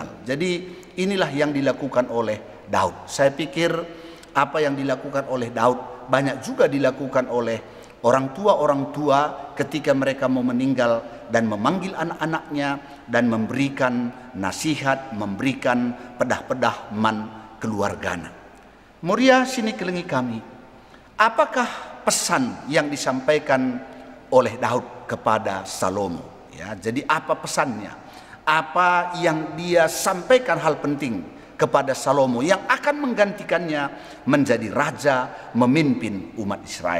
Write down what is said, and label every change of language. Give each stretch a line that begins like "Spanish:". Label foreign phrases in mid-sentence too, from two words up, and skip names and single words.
Indonesian: Jadi inilah yang dilakukan oleh Daud. Saya pikir apa yang dilakukan oleh Daud banyak juga dilakukan oleh orang tua ketika mereka mau meninggal dan memanggil anak-anaknya dan memberikan nasihat, memberikan
Batak Karo: pedah-pedah man keluargana. Muria sini kelengi kami,
Indonesian: apakah pesan yang disampaikan oleh Daud kepada Salomo? Ya, jadi apa pesannya? Apa yang dia sampaikan hal penting kepada Salomo yang akan menggantikannya menjadi raja, memimpin umat Israel?